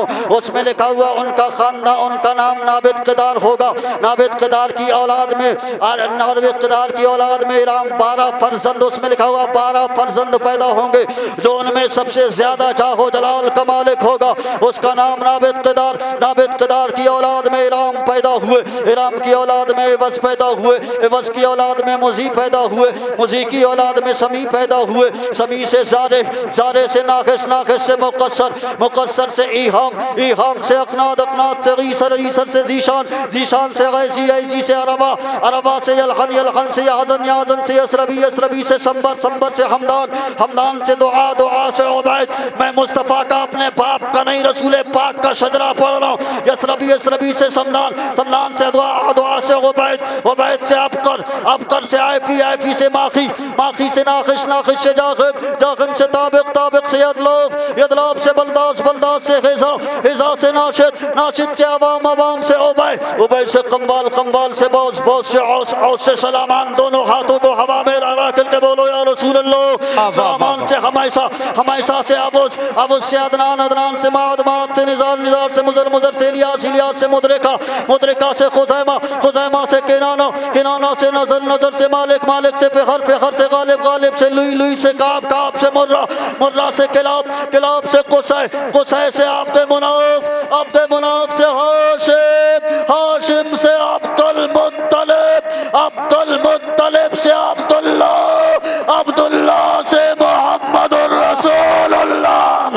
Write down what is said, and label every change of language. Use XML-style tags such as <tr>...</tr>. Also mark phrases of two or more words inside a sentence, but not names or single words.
<hi>उसमें लिखा हुआ उनका खानदान, उनका नाम नाबिद किदार होगा। नाबिद किदार की औलाद में, नाबिद किदार की औलाद में इराम 12 फर्जंद, उसमें लिखा हुआ 12 फर्जंद पैदा होंगे। जो उनमें सबसे ज्यादा जाहो जलाल का मालिक होगा उसका नाम नाबिद किदार। नाबिद किदार की औलाद में इराम पैदा हुए, इराम की औलाद में इवस पैदा हुए, इवस की औलाद में मुजी पैदा हुए, मुजी की औलाद में समी पैदा हुए, समी से जारे, जारे से नाखिस, नाखिस से मुकस्सर, मुकस्सर से ईहाम, ईहाम से अकनाद, अकनाद से गीसर, गीसर से जीशान, जीशान से गैजी, गैजी से अरबा, अरबा से यलखन, यलखन से याजन, याजन से यसरबी, यसरबी से संबर, संबर से हमदान, हमदान से दुआ, दुआ से उबैद। मैं मुस्तफ़ा का अपने बाप का नहीं रसूल पाक का शजरा पढ़ रहा हूँ। यसरबी, यसरबी से समदान, समदान से दुआ, दुआ से उबैद, उबैद से अबकर, अबकर से आयफी, आयफी से माखी, माखी से नाखिश, नाखिश से जागिब, जागिब से ताबिक, ताबिक से यदलोफ, यदलोफ से बलदास, बलदास से हिजा, हिजा से नाशिद, नाशिद से अवाम, अवाम से उबै, उबै से कम्बाल, कम्बाल से बौस, बौस से औस, औस से सलामान। दोनों हाथों को हवा में ला करके बोलो</hi> <ar>يا رسول الله.</ar> <hi>सलामान से हमाइसा, हमाइसा से अबुस, अबुस से अदनान, अदनान से माद, माद से निजार, निजार से मुजर, मुजर से इलियास, इलियास से मुद्रिका, मुद्रिका से खुज़ैमा, खुज़ैमा से किनाना, किनाना से नजर, नजर से मालिक, मालिक से फ़िखर, फ़िखर से गालिब, गालिब से लुई, लुई से काब, काब से मुर्रा, मुर्रा से किलाब, किलाब से कुसै, कुसै से अब्द मुनाफ, अब्द मुनाफ से हाशिम, हाशिम से अब्दुल मुत्तलिब, अब्दुल मुत्तलिब से अब्दुल्ला, अब्दुल्ला से</hi> <ar>محمدٌ رسولُ الله.</ar>